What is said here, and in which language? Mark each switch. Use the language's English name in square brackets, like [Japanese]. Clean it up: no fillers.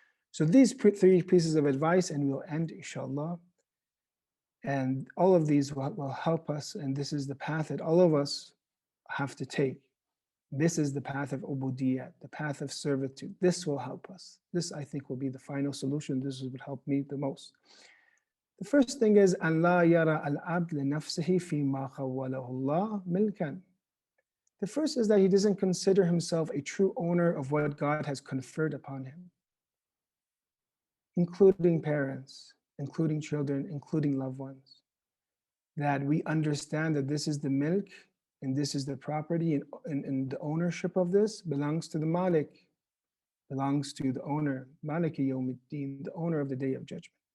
[English] So these 3 pieces of advice, and we'll end, inshallah. And all of these will help us, and this is the path that all of us have to take. This is the path of ubudiyah, the path of servitude. This will help us. This, I think, will be the final solution. This would help me the most. The first thing is [Arabic] أن لا يرى العبد لنفسه فيما خوله الله ملكا. [English] The first is that he doesn't consider himself a true owner of what God has conferred upon him, including parents, including children, including loved ones. That we understand that this is the milk and this is the property, and the ownership of this belongs to the Malik, belongs to the owner, Maliki Yawmiddin, the owner of the Day of Judgment.